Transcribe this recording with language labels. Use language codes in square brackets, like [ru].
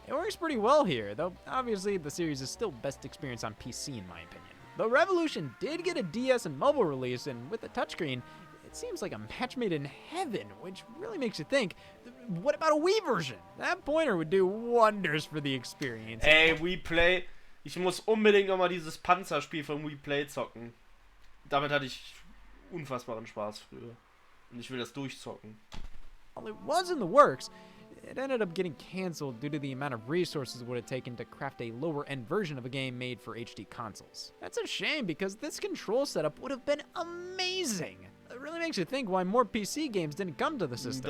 [en] It works pretty well here, though obviously the series is still best experienced on PC in my opinion. Though Revolution did get a DS and mobile release, and with a touchscreen, it seems like a match made in heaven, which really makes you think, what about a Wii version? That pointer would do wonders for the experience. [de] Ey, Wii Play. Ich muss unbedingt nochmal dieses Panzerspiel von Wii Play zocken. Damit hatte ich unfassbaren Spaß früher. Und ich will das durchzocken. [en] While it was in the works, it ended up getting canceled due to the amount of resources it would have taken to craft a lower-end version of a game made for HD consoles. That's a shame because this control setup would have been amazing. It really makes you think why more PC games didn't come to the system.